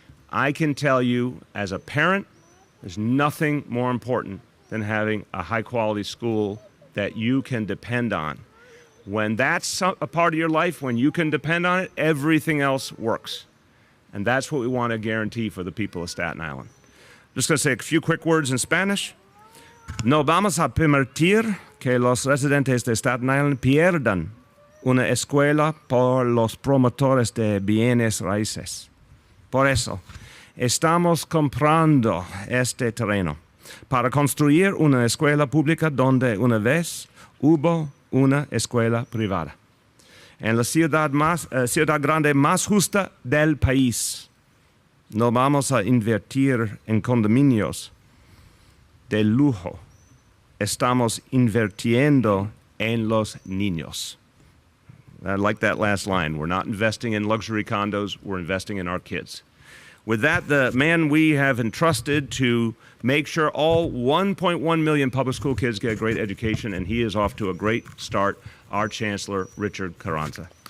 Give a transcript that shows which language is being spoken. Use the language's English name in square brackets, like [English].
[English] I can tell you, as a parent, there's nothing more important than having a high-quality school that you can depend on. When that's a part of your life, when you can depend on it, everything else works. And that's what we want to guarantee for the people of Staten Island. I'm just going to say a few quick words in Spanish. [Spanish] No vamos a permitir que los residentes de Staten Island pierdan una escuela por los promotores de bienes raíces. Por eso, estamos comprando este terreno para construir una escuela pública donde una vez hubo una escuela privada. En la ciudad grande más justa del país, no vamos a invertir en condominios de lujo. Estamos invirtiendo en los niños. [English] I like that last line. We're not investing in luxury condos, we're investing in our kids. With that, the man we have entrusted to make sure all 1.1 million public school kids get a great education, and he is off to a great start, our Chancellor, Richard Carranza.